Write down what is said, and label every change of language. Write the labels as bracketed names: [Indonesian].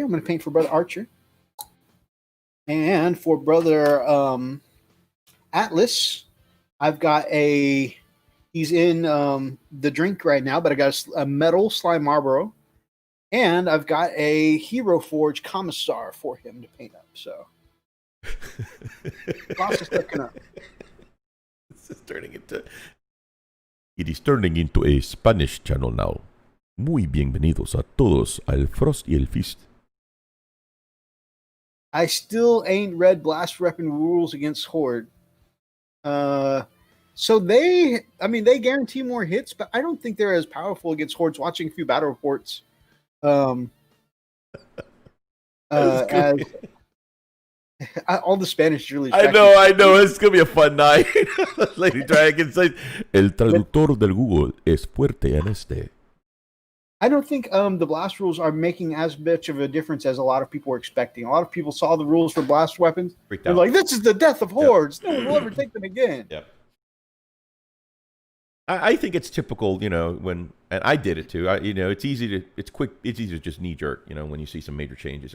[English] I'm going to paint for Brother Archer. And for Brother Atlas, I've got he's in the drink right now, but I got a metal Slime Marlboro. And I've got a Hero Forge Commissar for him to paint up. So, lots of stuff coming up. It is turning into a Spanish channel now. [Spanish] Muy bienvenidos a todos al Frost y el Fist. [English] I still ain't read Blast Weapon rules against Horde. So they guarantee more hits, but I don't think they're as powerful against Hordes. Watching a few battle reports, as all the Spanish really. I know. It's gonna be a fun night. Lady Dragon says, [Spanish] "El traductor del Google es fuerte en este." [English] I don't think the blast rules are making as much of a difference as a lot of people were expecting. A lot of people saw the rules for blast weapons. They're like, "This is the death of Hordes. Yep. No one will ever take them again." Yep. I think it's typical, and I did it too. It's easy to just knee jerk, when you see some major changes.